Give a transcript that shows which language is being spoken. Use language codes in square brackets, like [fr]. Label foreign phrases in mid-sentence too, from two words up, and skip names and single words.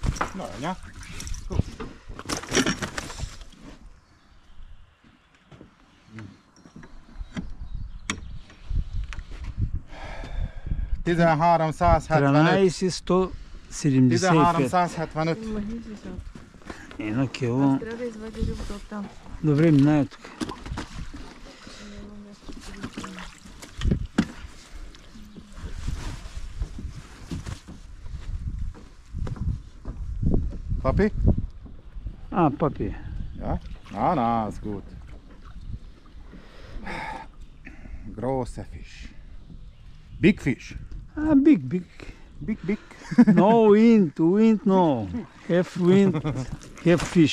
[hu] No, nie? Tizenhárom 13,175. [bg] Махни се сега. Едно кило. Аз трябва да извадя рибата от там. Добре, минай тук. Няма място да го взема. Papi? Папи. [de] Ja? Na, ist gut. Großer Fisch. [en] Big Fish. Big. Big. No wind, no. Have wind, have fish.